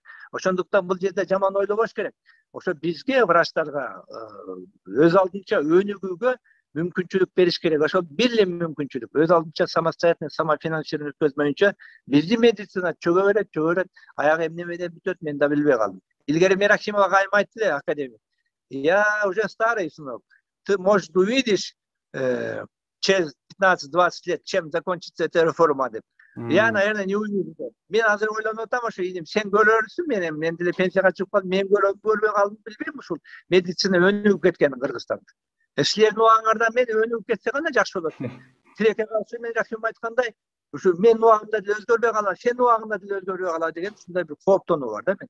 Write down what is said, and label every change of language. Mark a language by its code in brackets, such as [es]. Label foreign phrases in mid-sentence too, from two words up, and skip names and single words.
[ky] Ошондуктан бул жерде жаман ойлобош керек. Ошо бизге врачтарга өз алдынча өнүгүүгө мүмкүнчүлүк бериш керек. Ошол бир эле мүмкүнчүлүк. Өз алдынча [ru] самостоятельный, самофинансирование [ky] өткөзмөйүнчө биздин медицина чөгө берет, аяк эмне менен бүтөт, мен да билбей калдым. Илгери Мерахимова айым айтты эле, академик. [ru] Я уже старый, сынок. Ты, может, увидишь через 15-20 лет, чем закончится эта реформа деп. Я, наверное, не увижу. [ky] Мен азыр ойлонуп атам, ошо инем, сен көрөрсүң, мен деле пенсияга чыгып калдым, мен көрбөй калдым, билбейм ушул медицина өнүгүп кеткенин Кыргызстанда. Силердин убагыңарда мен өнүгүп кетсе гана жакшы болот. Тилекке каршы мен Рахим айткандай, ушу менин убагымда деле өзгөрбөй калат, сенин убагыңда деле өзгөрбөй калат деген ушундай бир кооптонуу бар да мен.